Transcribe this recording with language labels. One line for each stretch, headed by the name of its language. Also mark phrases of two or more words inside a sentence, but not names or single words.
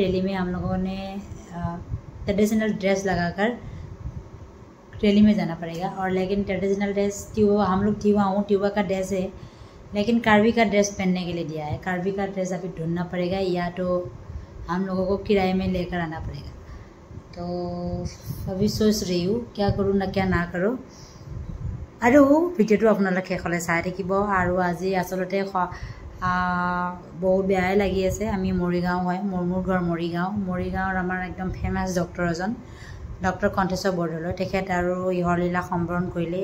Hindi: रैली में हम लोगों ने
English: traditional dress
Hindi: लगाकर रैली में जाना पड़ेगा। और लेकिन
English: traditional dress
Hindi: हम लोग ट्यूबा का ड्रेस है, लेकिन कार्बी का ड्रेस पहनने के लिए दिया है। कार्बी का ड्रेस अभी ढूंढना पड़ेगा, या तो हम लोगों को किराए में लेकर आना पड़ेगा। तो अभी सोच रही हूँ क्या करूँ क्या ना करूँ।
Assamese: আৰু ভিডিঅ'টো আপোনালোকে শেষলৈ চাই থাকিব। আৰু আজি আচলতে বহুত বেয়াই লাগি আছে। আমি মৰিগাঁও হয়, মোৰ ঘৰ মৰিগাঁৱৰ আমাৰ একদম
English: famous doctor
Assamese: এজন, ডক্টৰ কণ্ঠেশ্বৰ বৰদলৈ, তেখেত আৰু ইহলীলা সম্বৰণ কৰিলে।